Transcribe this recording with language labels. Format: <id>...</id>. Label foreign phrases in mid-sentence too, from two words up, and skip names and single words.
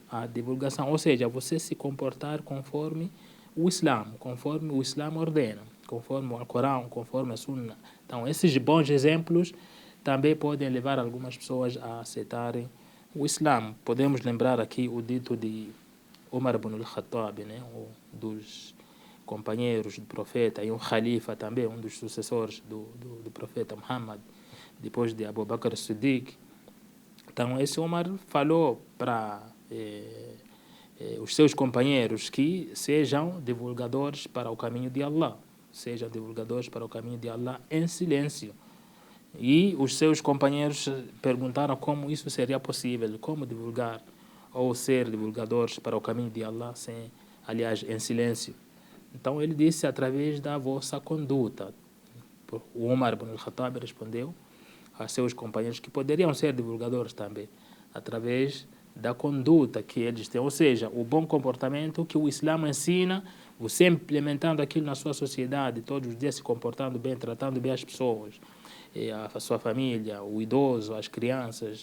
<pt>A divulgação, ou seja, você se comportar conforme o Islã ordena, conforme o Corão, conforme a Sunna. Então, esses bons exemplos também podem levar algumas pessoas a aceitarem o Islã. Podemos lembrar aqui o dito de Umar ibn al-Khattab, né, um dos companheiros do profeta, e um Khalifa também, um dos sucessores do profeta Muhammad, depois de Abu Bakr as-Siddiq. Então, esse Umar falou para os seus companheiros que sejam divulgadores para o caminho de Allah, sejam divulgadores para o caminho de Allah em silêncio. E os seus companheiros perguntaram como isso seria possível, como divulgar ou ser divulgadores para o caminho de Allah, aliás, em silêncio. Então ele disse através da vossa conduta. O Umar ibn al-Khattab respondeu a seus companheiros que poderiam ser divulgadores também, através da conduta que eles têm, ou seja, o bom comportamento que o Islã ensina, você implementando aquilo na sua sociedade, todos os dias se comportando bem, tratando bem as pessoas, a sua família, o idoso, as crianças.</pt>